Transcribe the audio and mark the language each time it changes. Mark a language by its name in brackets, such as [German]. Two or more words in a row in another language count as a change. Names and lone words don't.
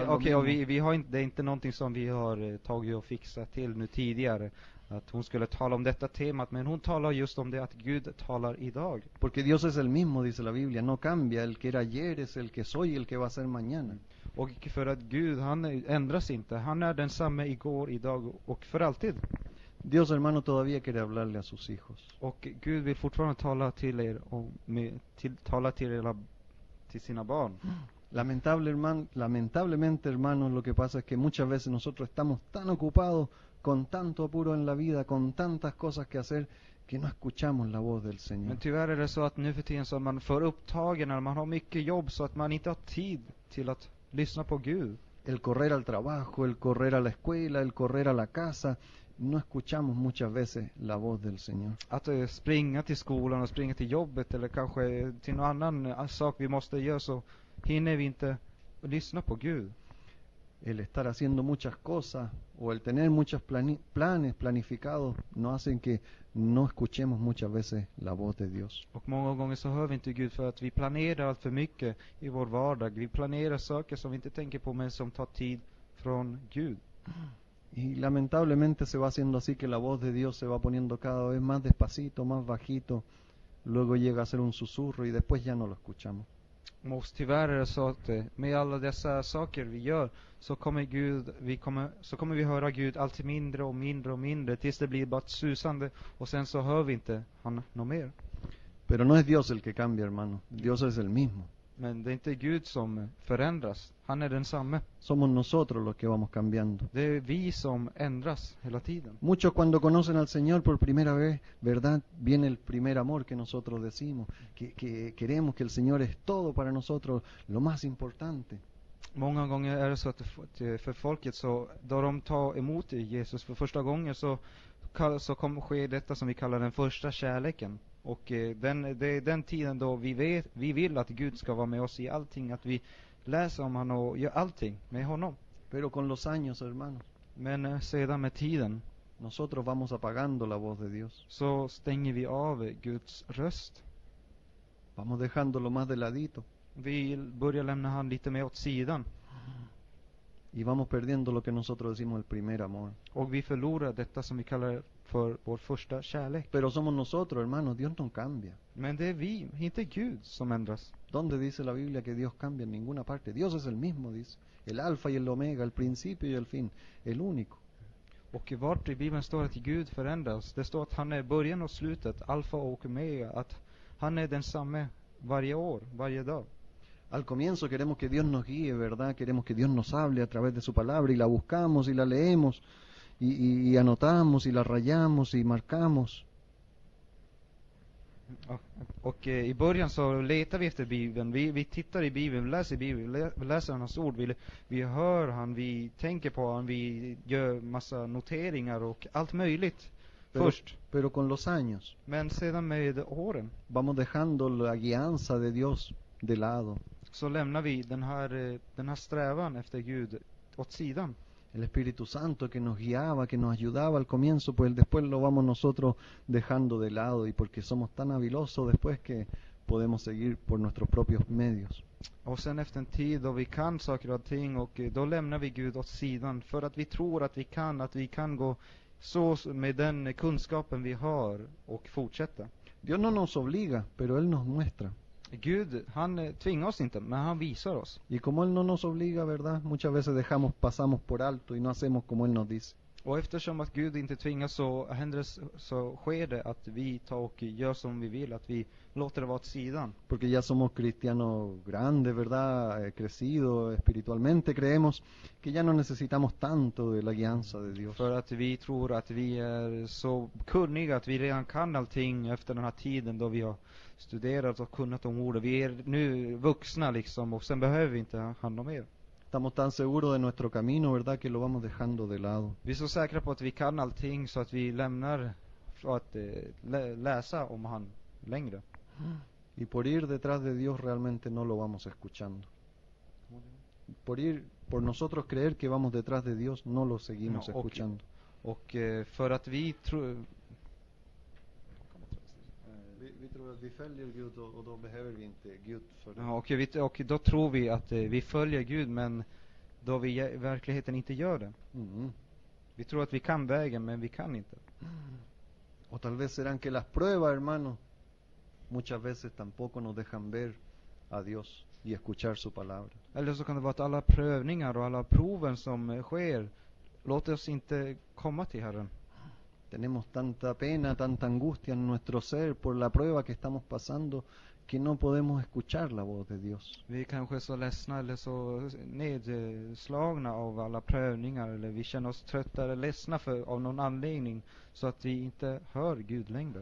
[Swedish] okej, [Spanish] lo [Swedish] och [Spanish] mismo. [Swedish] vi har inte, det är inte någonting som vi har tagit och fixat till nu tidigare, att hon skulle tala om detta temat, men hon talar just om det att Gud talar idag. [Spanish] Porque Dios es el mismo, dice la Biblia, no cambia, el que era ayer es el que soy y el que va a ser mañana. [Swedish] Och för att Gud, han ändras inte, han är densamme igår, idag och för alltid. [Spanish] Dios, hermano, todavía quiere hablarle a sus hijos. [Swedish] Och Gud vill fortfarande tala till er och tala till er, till sina barn. [Spanish] Lamentablemente, hermanos, lo que pasa es que muchas veces nosotros estamos tan ocupados, con tanto apuro en la vida, con tantas cosas que hacer, que no escuchamos la voz del Señor. [Swedish] Men tyvärr är det så att nu för tiden så är man för upptagen, eller man har mycket jobb så att man inte har tid till att lyssna på Gud. [Spanish] El correr al trabajo, el correr a la escuela, el correr a la casa, no escuchamos muchas veces la voz del Señor. [Swedish] Att springa till skolan och springa till jobbet eller kanske till någon annan sak vi måste göra, så hinner vi inte lyssna på Gud. [Spanish] El estar haciendo muchas cosas o el tener muchos planes planificados nos hacen que no escuchemos muchas veces la voz de Dios. [Swedish] Och många gånger så hör vi inte Gud för att vi planerar allt för mycket i vår vardag. Vi planerar saker som vi inte tänker på men som tar tid från Gud. [Spanish] Y lamentablemente se va haciendo así que la voz de Dios se va poniendo cada vez más despacito, más bajito, luego llega a ser un susurro y después ya no lo escuchamos. [Swedish] Och tyvärr är det så att med alla dessa saker vi gör så kommer vi höra Gud alltid mindre och mindre och mindre tills det blir bara ett susande och sen så hör vi inte han något mer. [Spanish] Pero no es Dios el que cambia, hermano. Dios es el mismo. [Swedish] Men det är inte Gud som förändras. Han är densamme. [Spanish] Somos nosotros los que vamos cambiando. [Swedish] Det är vi som ändras hela tiden. [Spanish] Muchos cuando conocen al Señor por primera vez, ¿verdad? Viene el primer amor que nosotros decimos, que queremos que el Señor es todo para nosotros, lo más importante. [Swedish] Många gånger är det så att för folket så då de tar emot Jesus för första gången så kommer ske detta som vi kallar den första kärleken. Och det är den tiden då vi vill att Gud ska vara med oss i allting, att vi läser om honom och gör allting med honom. [Spanish] Pero con los años, hermanos, [Swedish] Men sedan med tiden [Spanish] nosotros vamos apagando la voz de Dios. [Swedish] så stänger vi av Guds röst. [Spanish] Vamos dejándolo más de ladito. [Swedish] Vi börjar lämna han lite mer åt sidan. [Spanish] Y vamos perdiendo lo que nosotros decimos el primer amor. [Swedish] Och vi förlorar detta som vi kallar för vår första kärlek. [Spanish] Pero somos nosotros, hermanos, Dios no cambia. [Swedish] Men det är vi, inte Gud, som ändras. [Spanish] ¿Dónde dice la Biblia que Dios cambia? En ninguna parte. Dios es el mismo, dice. El alfa y el omega, el principio y el fin. El único. [Swedish] Och vart i Bibeln står att Gud förändras. Det står att han är början och slutet, alfa och omega. Att han är densamme varje år, varje dag. [Spanish] Al comienzo queremos que Dios nos guíe, ¿verdad? Queremos que Dios nos hable a través de su palabra y la buscamos y la leemos y anotamos y la rayamos y marcamos. [Swedish] Och i början så letar vi efter Bibeln. Vi tittar i Bibeln, vi läser Bibeln, vi läser hans ord. Vi hör han, vi tänker på han, vi gör massa noteringar och allt möjligt först. [Spanish] Pero con los años [Swedish] Men sedan med åren [Spanish] vamos dejando la guianza de Dios de lado. [Swedish] så lämnar vi den här strävan efter Gud åt sidan. [Spanish] El Espíritu Santo que nos guiaba, que nos ayudaba al comienzo, pues después lo vamos nosotros dejando de lado y porque somos tan habilosos después que podemos seguir por nuestros propios medios. [Swedish] Och sen efter en tid då vi kan saker och ting och då lämnar vi Gud åt sidan för att vi tror att vi kan gå så med den kunskapen vi har och fortsätta. [Spanish] Dios no nos obliga, pero Él nos muestra. [Swedish] Gud, han tvingar oss inte, men han visar oss. [Spanish] Y como Él no nos obliga, ¿verdad? Muchas veces pasamos por alto y no hacemos como Él nos dice. [Swedish] Och eftersom att Gud inte tvingar så händer det, så sker det att vi tar och gör som vi vill, att vi låter det vara åt sidan. [Spanish] Porque ya somos cristianos grandes, ¿verdad? Crecidos espiritualmente, creemos que ya no necesitamos tanto de la guianza de Dios. [Swedish] För att vi tror att vi är så kunniga att vi redan kan allting efter den här tiden då vi har studerat och kunnat om ordet. Vi är nu vuxna liksom, och sen behöver vi inte handla mer. [Spanish] Estamos tan seguros de nuestro camino, ¿verdad? Que lo vamos dejando de lado. [Swedish] Vi är så säkra på att vi kan allting så att vi lämnar för att läsa om han längre. [Spanish] Y por ir detrás de Dios realmente no lo vamos escuchando. Por nosotros creer que vamos detrás de Dios, no lo seguimos escuchando. [Swedish] Och för att vi tror... Vi tror att vi följer Gud och då behöver vi inte Gud för det. Ja, och då tror vi att vi följer Gud, men då vi i verkligheten inte gör det. Vi tror att vi kan vägen, men vi kan inte. [Spanish] O tal vez serán que las pruebas, hermanos, muchas veces tampoco nos dejan ver a Dios y escuchar su palabra. [Swedish] Eller så kan det vara att alla prövningar och alla proven som sker låter oss inte komma till Herren. [Spanish] Tenemos tanta pena, tanta angustia en nuestro ser por la prueba que estamos pasando que no podemos escuchar la voz de Dios. [Swedish] Vi kanske är så ledsna eller så nedslagna av alla prövningar, eller vi känner oss trötta eller ledsna av någon anledning så att vi inte hör Gud längre.